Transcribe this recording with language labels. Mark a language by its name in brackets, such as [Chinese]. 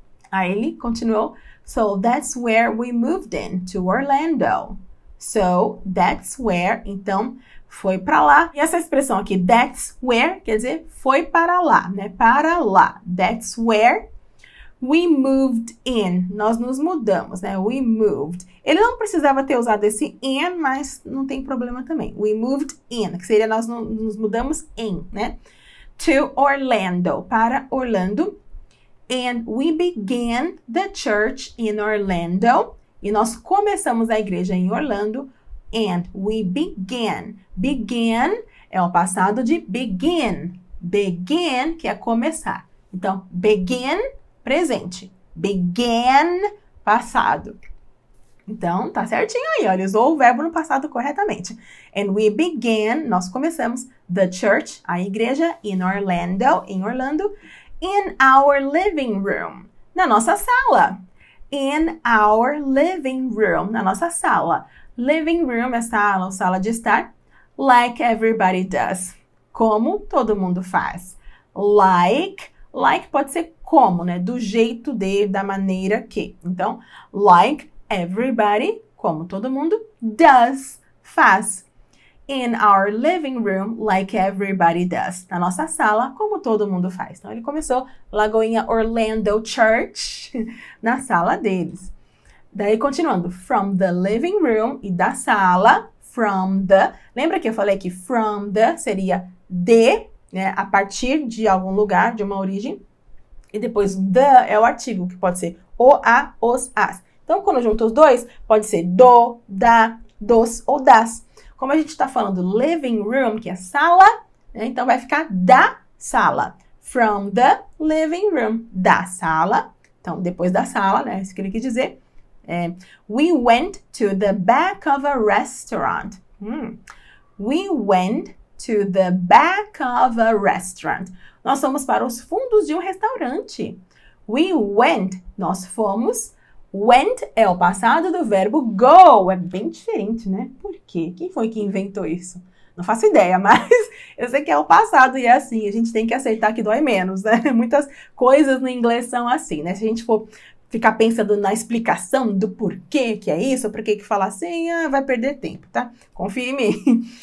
[Portuguese] Aí ele continuou, [English] so that's where we moved in, to Orlando. So that's where, [Portuguese] então, foi para lá. E essa expressão aqui, [English] that's where, [Portuguese] quer dizer, foi para lá, né? Para lá. [English] That's where we moved in. [Portuguese] Nós nos mudamos, né? [English] We moved. [Portuguese] Ele não precisava ter usado esse in, mas não tem problema também. [English] We moved in, [Portuguese] que seria nós nos mudamos em, né? [English] To Orlando, [Portuguese] para Orlando. [English] And we began the church in Orlando. [Portuguese] E nós começamos a igreja em Orlando. [English] And we began. [Portuguese] Began é o passado de begin. Begin, que é começar. Então, begin, presente. Began, passado. Então, tá certinho aí, ó. Ele usou o verbo no passado corretamente. [English] And we began, [Portuguese] nós começamos, [English] the church, [Portuguese] a igreja, [English] in Orlando, [Portuguese] em Orlando, [English] in our living room, [Portuguese] na nossa sala. [English] In our living room, [Portuguese] na nossa sala. Living room é sala ou sala de estar. [English] Like everybody does. [Portuguese] Como todo mundo faz. Like pode ser como, né? Do jeito de, da maneira que. Então, [English] like everybody, [Portuguese] como todo mundo, does, faz. [English] In our living room, like everybody does. [Portuguese] Na nossa sala, como todo mundo faz. Então, ele começou Lagoinha Orlando Church na sala deles. Daí, continuando. [English] From the living room [Portuguese] e da sala. From the. Lembra que eu falei que from the seria de, né? A partir de algum lugar, de uma origem. E depois, the é o artigo, que pode ser o, a, os, as. Então, quando junta os dois, pode ser do, da, dos ou das. Como a gente está falando living room, que é sala, né? Então vai ficar da sala. [English] From the living room, [Portuguese] da sala. Então, depois da sala, né? Isso que ele quis dizer. [English] We went to the back of a restaurant. We went to the back of a restaurant. [Portuguese] Nós fomos para os fundos de um restaurante. [English] We went, [Portuguese] nós fomos. Went é o passado do verbo go. É bem diferente, né? Por quê? Quem foi que inventou isso? Não faço ideia, mas eu sei que é o passado e é assim. A gente tem que aceitar que dói menos, né? Muitas coisas no inglês são assim, né? Se a gente for ficar pensando na explicação do porquê que é isso, ou por que falar assim, vai perder tempo, tá? Confia em mim.